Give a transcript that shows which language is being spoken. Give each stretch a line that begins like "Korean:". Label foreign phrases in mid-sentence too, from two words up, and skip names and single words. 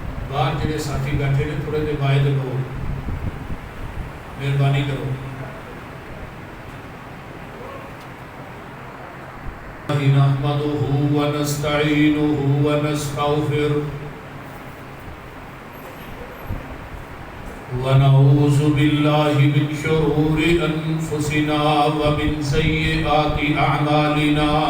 Punjabi: باہر جڑے ساتھی بیٹھے نے تھوڑے دے باعد لو مہربانی کرو.
Arabic: نحمده ونستعينه ونستغفره ونعوذ بالله من شرور أنفسنا ومن سيئات أعمالنا